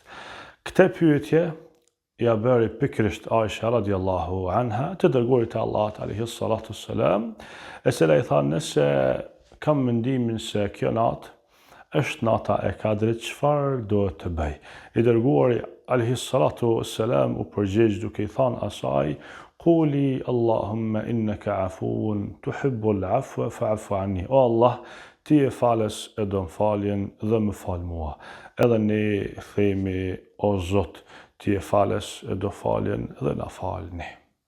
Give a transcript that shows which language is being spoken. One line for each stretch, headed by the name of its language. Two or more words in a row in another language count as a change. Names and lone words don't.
Albanian: Këtë pyetje ja bëri pikërisht Aisha
Arabic: رضي الله عنها
Albanian: të dërguarit e Allahut
Arabic: عليه الصلاة والسلام,
Albanian: e cila i tha nëse kam mendimin se kjo natë është nata e Kadrit, çfarë duhet të bëj? I dërguari
Arabic: عليه الصلاة والسلام
Albanian: u përgjigj duke i thënë asaj:
Arabic: "قولي اللهم إنك عفو تحب العفو فاعف عني."
Albanian: O Allah, ti je falës e do faljen dhe më fal mua. Edhe ne themi: O Zot, ti je falës e do faljen dhe na falni.